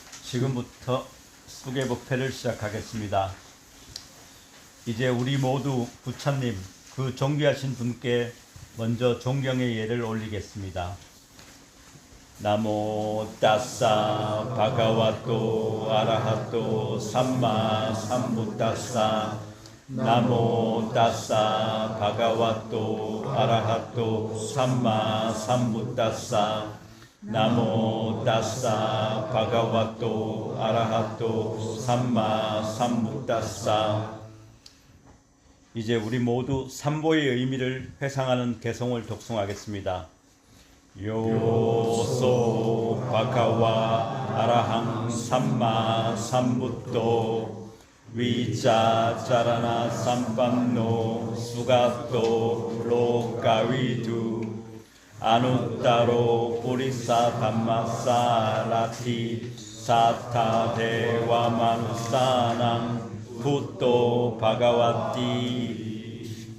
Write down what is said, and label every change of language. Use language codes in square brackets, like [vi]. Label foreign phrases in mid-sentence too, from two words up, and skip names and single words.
[ko] 지금부터 수계복패를 시작하겠습니다. 이제 우리 모두 부처님, 그 존귀하신 분께 먼저 존경의 예를 올리겠습니다. [pi] 나모 따사 바가와토 아라하토 삼마 삼부따사 나모 따사 바가와토 아라하토 삼마 삼부따사 나모 따사 바가와토 아라하토 삼마 삼부따사. [ko] 이제 우리 모두 삼보의 의미를 회상하는 개성을 독송하겠습니다. [pi] 요소 바가와 아라항 삼마 삼부토 위자 짜라나 삼반노 수가토 로가위두 아누따로 뿌리사 담마사 라티 사타 대와 마누사낭 부토 바가와티.